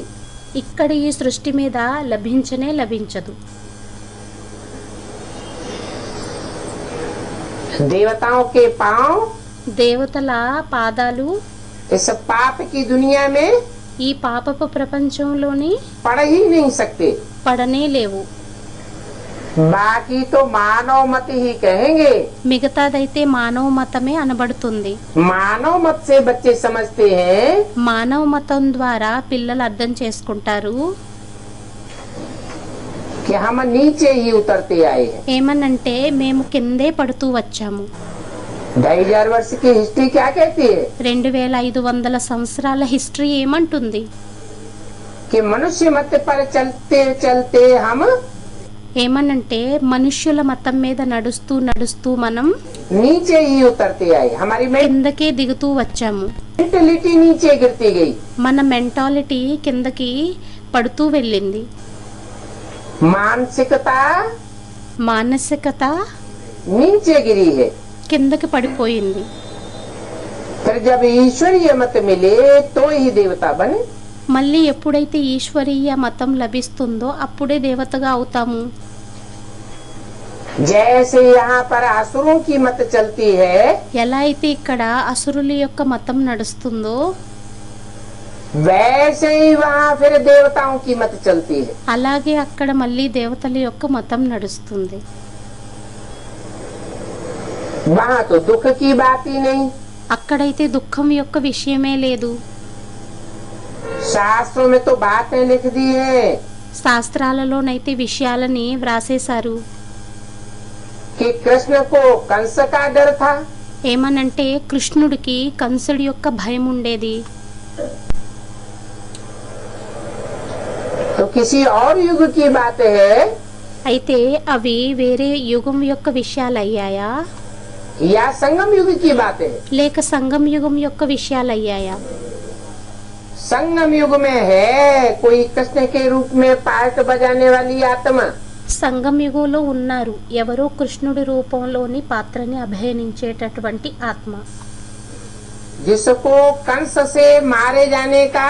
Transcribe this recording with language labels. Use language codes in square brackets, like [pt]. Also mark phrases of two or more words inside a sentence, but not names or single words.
[te] ఇక్కడ ఈ సృష్టి మీద లభించనే లభించదు. [hi] देवताओं के पांव [te] దేవతల పాదాలు [hi] इस पाप की दुनिया में [te] ఈ పాపపు ప్రపంచంలోని [hi] पड़ ही नहीं सकते। [te] పడనే లేవు. [hi] बाकी तो मानव मत ही कहेंगे। [te] మిగతాదైతే మానవ మతమే అనబడుతుంది. [hi] मानव मत से बच्चे समझते हैं [te] మానవ మతం ద్వారా పిల్లలు అర్థం చేసుకుంటారు [hi] कि हम नीचे ही उतरते आए हैं। [te] ఏమనంటే మేము కిందే పడుతూ వచ్చాము. [hi] 2500 वर्ष की हिस्ट्री क्या कहती है? [te] 2500 సంవత్సరాల హిస్టరీ ఏమంటుంది? [hi] कि मनुष्य मत पर चलते चलते हम [te] ఏమనంటే మనుష్యుల మతం మీద నడుస్తూ నడుస్తూ మనం [hi] नीचे ही उतरते आए। हमारी [te] కిందకే దిగుతూ వచ్చాము. [hi] मेंटलिटी नीचे गिरती गई। [te] మన మెంటాలిటీ కిందకి పడుతూ వెళ్ళింది. [hi] मानसिकता [te] మానసికత [hi] नीचे गिरी है। [te] కిందకి పడిపోయింది. [hi] फिर जब ईश्वरीय मत मिले तो ही देवता बने। [te] మళ్ళీ ఎప్పుడైతే ఈశ్వరీయ మతం లభిస్తుందో అప్పుడే దేవతగా అవుతాము. [hi] जैसे यहाँ पर असुरों की मत चलती है, [te] ఎలా అయితే ఇక్కడ అసురుల యొక్క మతం నడుస్తుందో [hi] वैसे ही वहाँ फिर देवताओं की मत चलती है। [te] అలాగే అక్కడ మళ్ళీ దేవతల యొక్క మతం నడుస్తుంది. [hi] वहाँ तो दुख की बात ही नहीं। [te] అక్కడైతే దుఃఖం యొక్క విషయమే లేదు. [hi] शास्त्रों में तो बातें लिख दी है [te] శాస్త్రాలలోనైతే విషయాలని వ్రాసేశారు. [hi] कि कृष्ण को कंस का डर था। [te] ఏమనంటే కృష్ణుడికి కంసుడి యొక్క భయం ఉండేది. [hi] तो किसी और युग की बात है [te] అయితే అవి వేరే యుగం యొక్క విషయాలయ్యాయా [hi] या संगम युग की बात है? [te] లేక సంగం యుగం యొక్క విషయాలయ్యాయా? [hi] संगम युग में है कोई कृष्ण के रूप में पार्ट बजाने वाली आत्मा। [te] సంగం యుగంలో ఉన్నారు ఎవరో కృష్ణుడి రూపంలోని పాత్రని అభినయించేటటువంటి ఆత్మ. [hi] जिसको कंस से मारे जाने का